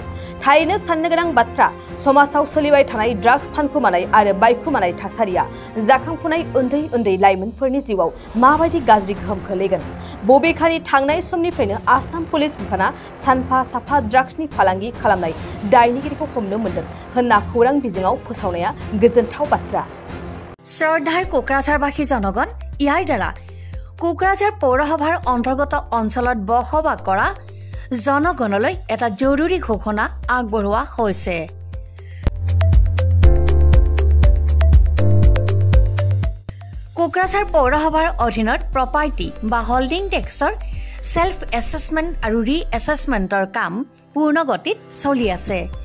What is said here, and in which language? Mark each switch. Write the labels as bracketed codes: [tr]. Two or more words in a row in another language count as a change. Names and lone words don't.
[brx] थारैनो साननो गोनां बाथ्रा समाजाव सोलिबाय थानाय ड्राग्स फानखोमानाय आरो बायखोमानाय थासारिया जाखांफुनाय उन्दै उन्दै लाइमोनफोरनि जिउआव माबायदि गाज्रि गोहोम खोलैगोन। बबेखानि थांनाय समनिफ्रायनो आसाम पुलिस बिफाना सानफा साफा ड्राग्सनि फालांगि खालामनाय दायनिगिरिखौ हमनो मोनदों होनना खौरां बिजोङाव फोसावनाया गोजोनथाव बाथ्रा। [as] শ্ৰদ্ধাৰ কোকৰাঝাৰবাসী জনগণ, ইয়াৰ দ্বাৰা কোকৰাঝাৰ পৌৰসভাৰ অন্তৰ্গত অঞ্চলত বসবাস কৰা জনগণলৈ এটা জৰুৰী ঘোষণা আগবঢ়োৱা হৈছে। কোকৰাঝাৰ পৌৰসভাৰ অধীনত প্ৰপাৰ্টি বা হোল্ডিং টেক্সৰ [en] self assessment [as] আৰু ৰি এছেছমেণ্টৰ কাম পূৰ্ণ গতিত চলি আছে।